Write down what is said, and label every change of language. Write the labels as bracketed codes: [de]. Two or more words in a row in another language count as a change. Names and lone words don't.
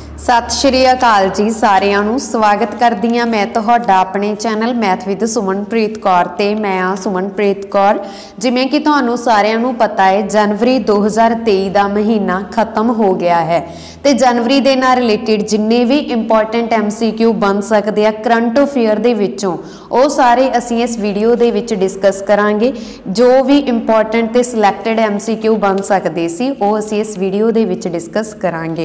[pa] ਸਤ ਸ੍ਰੀ ਅਕਾਲ ਜੀ ਸਾਰਿਆਂ ਨੂੰ ਸਵਾਗਤ ਕਰਦੀ ਹਾਂ ਮੈਂ ਤੁਹਾਡਾ ਅਪਣੇ ਚੈਨਲ ਮੈਥ ਵਿਦ ਸੁਮਨਪ੍ਰੀਤ ਕੌਰ ਤੇ ਮੈਂ ਹਾਂ ਸੁਮਨਪ੍ਰੀਤ ਕੌਰ। ਜਿਵੇਂ ਕਿ ਤੁਹਾਨੂੰ ਸਾਰਿਆਂ ਨੂੰ ਪਤਾ ਹੈ ਜਨਵਰੀ 2023 ਦਾ ਮਹੀਨਾ ਖਤਮ ਹੋ ਗਿਆ ਹੈ ਤੇ ਜਨਵਰੀ ਦੇ ਨਾਲ ਰਿਲੇਟਿਡ ਜਿੰਨੇ ਵੀ [en] important MCQ [pa] ਬਣ ਸਕਦੇ ਹਨ [en] current affair [pa] ਦੇ ਵਿਚੋਂ ਉਹ ਸਾਰੇ ਅਸੀਂ ਇਸ ਵੀਡੀਓ ਦੇ ਵਿਚ ਡਿਸਕਸ ਕਰਾਂਗੇ। ਜੋ ਵੀ ਇੰਪੋਰਟੈਂਟ ਤੇ [en] selected MCQ [pa] ਬਣ ਸਕਦੇ ਸੀ ਉਹ ਅਸੀਂ ਇਸ ਵੀਡੀਓ ਦੇ ਵਿਚ ਡਿਸਕਸ ਕਰਾਂਗੇ।